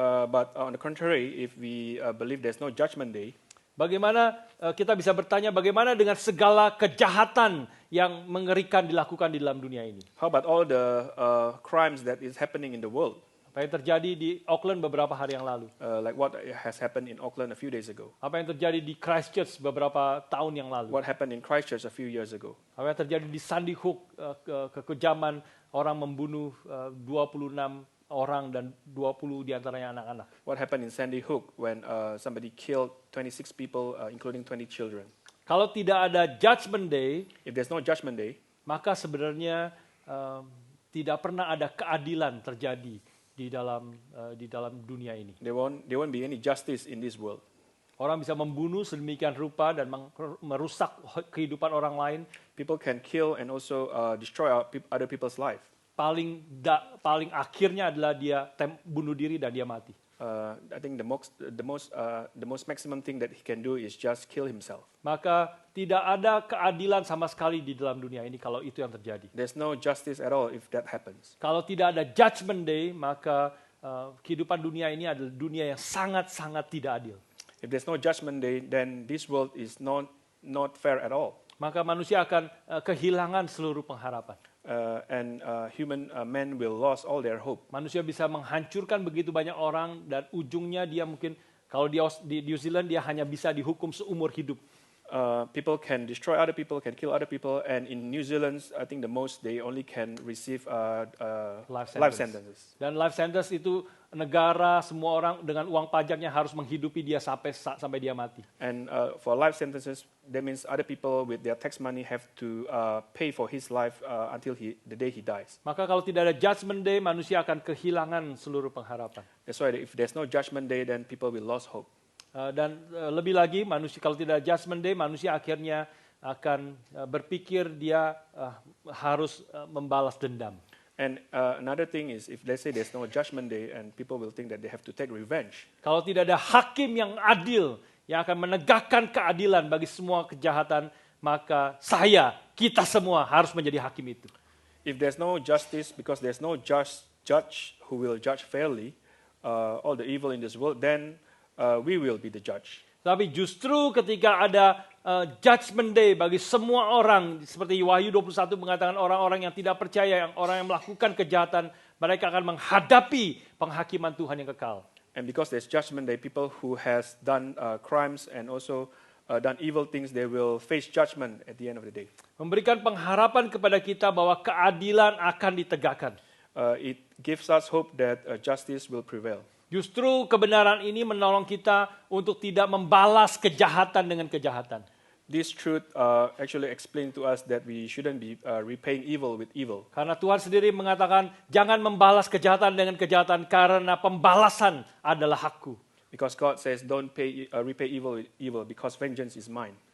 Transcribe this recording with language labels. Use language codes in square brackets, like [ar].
[en] But on the contrary, if we believe there's no judgment day, [id] bagaimana kita bisa bertanya bagaimana dengan segala kejahatan yang mengerikan dilakukan di dalam dunia ini? [en] how about all the crimes that is happening in the world? [id] Apa yang terjadi di Auckland beberapa hari yang lalu? [en] Like what has happened in Auckland a few days ago? [id] Apa yang terjadi di Christchurch beberapa tahun yang lalu? [en] What happened in Christchurch a few years ago? [id] Apa yang terjadi di Sandy Hook, kekejaman orang membunuh 26 orang dan 20 diantaranya anak-anak. [en] What happened in Sandy Hook when somebody killed 26 people, including 20 children? [id] Kalau tidak ada judgment day, [en] If there's no judgment day, [id] maka sebenarnya tidak pernah ada keadilan terjadi di dalam dunia ini. [en] there won't be any justice in this world. [id] Orang bisa membunuh sedemikian rupa dan merusak kehidupan orang lain. [en] People can kill and also destroy other people's life. [id] Paling akhirnya adalah dia bunuh diri dan dia mati. [en] I think the most maximum thing that he can do is just kill himself. [id] Maka tidak ada keadilan sama sekali di dalam dunia ini kalau itu yang terjadi. [en] There's no justice at all if that happens. [id] Kalau tidak ada judgment day, maka kehidupan dunia ini adalah dunia yang sangat-sangat tidak adil. [en] If there's no judgment day, then this world is not fair at all. [id] Maka manusia akan kehilangan seluruh pengharapan. [en] And human men will lose all their hope. [id] Manusia bisa menghancurkan begitu banyak orang dan ujungnya dia mungkin kalau di New Zealand dia hanya bisa dihukum seumur hidup. [en] People can destroy other people, can kill other people, and in New Zealand, I think the most they only can receive life sentences. [id] Dan life sentence itu negara semua orang dengan uang pajaknya harus menghidupi dia sampai dia mati. [en] And for life sentences, that means other people with their tax money have to pay for his life until the day he dies. [id] Maka kalau tidak ada judgment day, manusia akan kehilangan seluruh pengharapan. [en] That's why if there's no judgment day, then people will lose hope. [id] Dan lebih lagi, manusia kalau tidak ada judgment day, manusia akhirnya akan berpikir dia harus membalas dendam. [en] And another thing is, if let's say there's no judgment day, and people will think that they have to take revenge. [id] Kalau tidak ada hakim yang adil, yang akan menegakkan keadilan bagi semua kejahatan, maka kita semua harus menjadi hakim itu. [en] If there's no justice, because there's no judge who will judge fairly all the evil in this world, then we will be the judge. [id] Tapi justru ketika ada judgment day bagi semua orang, seperti Wahyu 21 mengatakan orang-orang yang tidak percaya, orang yang melakukan kejahatan, mereka akan menghadapi penghakiman Tuhan yang kekal. [en] And because there's judgment day, people who has done crimes and also done evil things, they will face judgment at the end of the day. [id] Memberikan pengharapan kepada kita bahwa keadilan akan ditegakkan. [en] It gives us hope that justice will prevail. [id] Justru kebenaran ini menolong kita untuk tidak membalas kejahatan dengan kejahatan. [en] This truth actually explains to us that we shouldn't be repaying evil with evil. [id] Karena Tuhan sendiri mengatakan, jangan membalas kejahatan dengan kejahatan karena pembalasan adalah hakku. [en] Because God says, don't repay evil with evil because vengeance is mine.